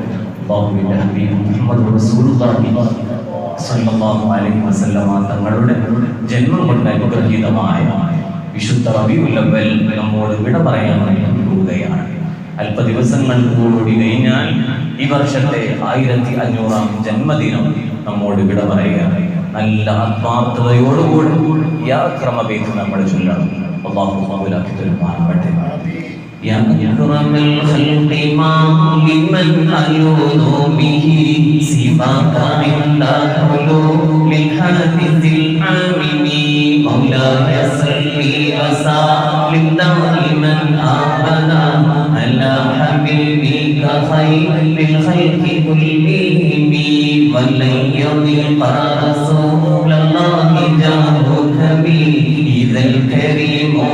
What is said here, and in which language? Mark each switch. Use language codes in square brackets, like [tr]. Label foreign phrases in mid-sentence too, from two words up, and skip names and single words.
[ml] അല്ലാഹുവിന്റെ ഹബീബ് മുഹമ്മദ് [ar] رسول الله صلى الله عليه وسلم [ml] തങ്ങളുടെ ജന്മം കൊണ്ട് അനുഗ്രഹീതമായ വിശുദ്ധ റബീഉൽ അവ്വൽ നമ്മോട് വിട പറയാനായി പോവുകയാണ്. അല്പ ദിവസങ്ങൾ കൂടി കഴിഞ്ഞാൽ ഈ വർഷത്തെ 1500-ാം ജന്മദിനം നമ്മോട് വിട പറയുകയാണ്. നല്ല ആത്മാർത്ഥതയോടുകൂടി യാ ക്രമവേദി നമ്മൾ ചൊല്ലണം. അല്ലാഹു ഖബൂലാക്കി തരുമാറാകട്ടെ. [ar] يا أكرم الخلق ما لمن ألوذ به سواك عند حلول الحادث العامم مولاي صل وسلم دائما أبدا على حبيبك خير الخلق كلهم ولن يضيق رسول الله جاهك بي إذا الكريم